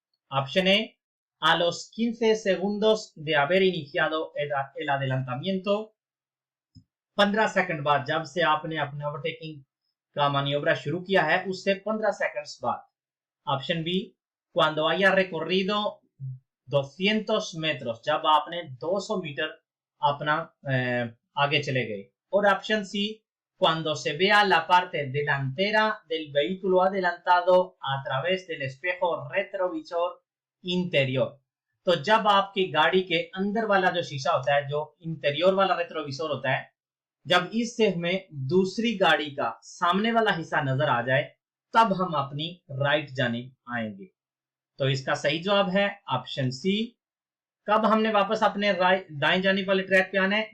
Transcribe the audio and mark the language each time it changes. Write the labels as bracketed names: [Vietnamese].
[Hindi] Option A [Spanish] a los 15 segundos de haber iniciado el adelantamiento, [Hindi] 15 second बाद, जब से आपने अपने ओवरटेकिंग का मैन्योवर शुरू किया है उससे 15 सेकंड्स बाद। Option B [Spanish] cuando haya recorrido 200 metros, [Hindi] जब आपने 200 मीटर अपना आगे चले गए। और option C [Spanish] cuando se vea la parte delantera del vehículo adelantado a través del espejo retrovisor interior। [Hindi] तो जब आपकी गाड़ी के अंदर वाला जो शीशा होता है, जो इंटीरियर वाला रेट्रोविजर होता है, जब इससे हमें दूसरी गाड़ी का सामने वाला हिस्सा नजर आ जाए तब हम अपनी राइट जानिब आएंगे। तो इसका सही जवाब है ऑप्शन सी। कब हमने वापस अपने दाएं जानिब वाले ट्रैक पे आना है?